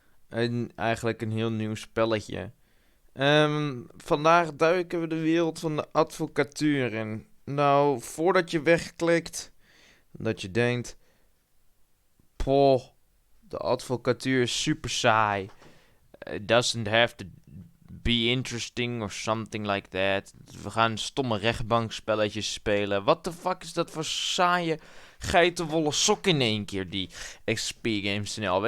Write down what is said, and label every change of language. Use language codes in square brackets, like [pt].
[nl] En eigenlijk een heel nieuw spelletje. Vandaag duiken we de wereld van de advocatuur in. Nou, voordat je wegklikt, dat je denkt, poh, de advocatuur is super saai. [en] It doesn't have to be interesting or something like that. [nl] We gaan stomme rechtbankspelletjes spelen. [en] What the fuck [nl] is dat voor saaie geitenwolle sok in één keer, die XP Games snel.